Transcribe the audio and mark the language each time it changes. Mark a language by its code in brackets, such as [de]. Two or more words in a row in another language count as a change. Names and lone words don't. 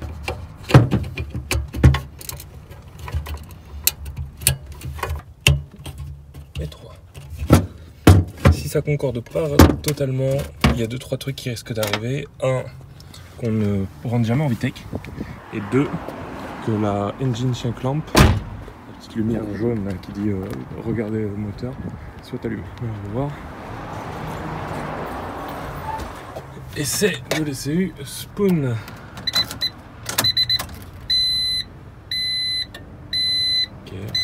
[fr] Et 3. Si ça concorde pas totalement, il y a 2-3 trucs qui risquent d'arriver. Un, qu'on ne rentre jamais en VTEC, et 2, que la [en] engine check lamp, [fr] la petite lumière jaune là, qui dit regardez le moteur, soit allumée. On va voir. Essai de l'ECU Spoon. Ok.